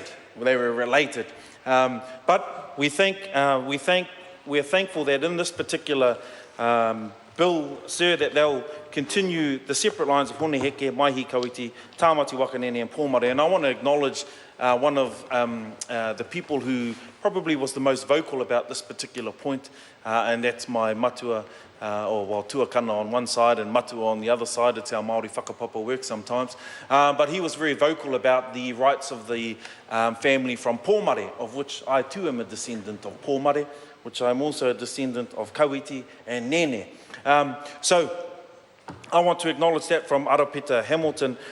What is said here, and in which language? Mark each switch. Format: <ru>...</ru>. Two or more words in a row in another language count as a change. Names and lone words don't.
<en>They were related. But we are thankful that in this particular bill, sir, that they'll continue the separate lines of Honeheke, Maihi Kawiti, Tāmati Wakanene and Pōmare. And I want to acknowledge one of the people who probably was the most vocal about this particular point, and that's my</en> <mi>matua, tuakana</mi> <en>on one side and matua on the other side. It's our Māori whakapapa work sometimes. But he was very vocal about the rights of the family from Pōmare, of which I too am a descendant of Pōmare, which I'm also a descendant of Kawiti and Nene. So I want to acknowledge that from Arapeta Hamilton.</en>